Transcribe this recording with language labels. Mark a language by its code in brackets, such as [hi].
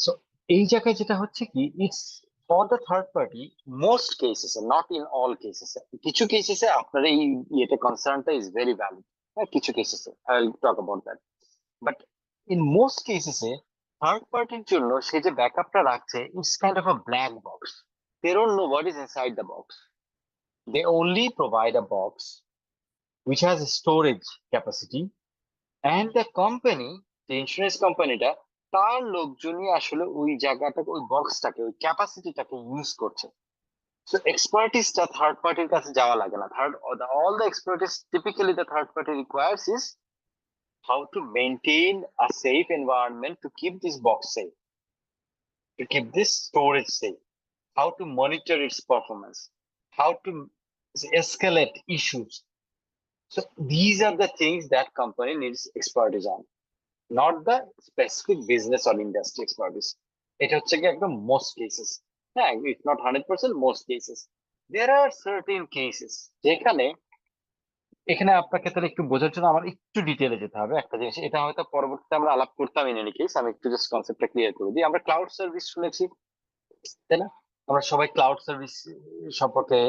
[bn] So এই জায়গায় যেটা হচ্ছে কি, [en] It's for the third party most cases, not in all cases. [bn] কিছু কেসেসে আপনার এই ইয়েটা কনসার্নটা ইজ ভেরি ভ্যালিড, হ্যাঁ কিছু কেসেসে [en] I will talk about that, but in most কেসেসে [bn] third পার্টির জন্য সে যে ব্যাকআপটা রাখছে, [en] It's kind of a black box. They don't know what is inside the box. They only provide a box which has storage capacity, and the company, the insurance [bn] কোম্পানিটা, তার লোকজনই আসলে ওই জায়গাটাকে, ওই বক্সটাকে, ওই ক্যাপাসিটিটাকে ইউজ করছে। সো এক্সপার্টিসটা থার্ড পার্টির কাছে যাওয়া লাগে না। [en] All the expertise typically the third party requires is how to maintain a safe environment, to keep this box safe, to keep this storage safe, how to monitor its performance, how to escalate issues. So these are the things that company needs expertise on, not the specific business or industry expertise. It [bn] হচ্ছে কি একদম [en] most cases, [bn] হ্যাঁ, [en] if not 100%, most cases. There are certain cases [bn] যেখানে, এখানে আপনাকে তাহলে একটু বোঝার জন্য আমার একটু ডিটেলে যেতে হবে একটা জিনিস। এটা হয়তো পরবর্তীতে আমরা আলাপ করতাম [en] in any case, [bn] আমি একটু জাস্ট কনসেপ্টটা ক্লিয়ার করে দিই। আমরা ক্লাউড সার্ভিস শুনেছি, তাই না? আমরা সবাই ক্লাউড সার্ভিস সম্পর্কে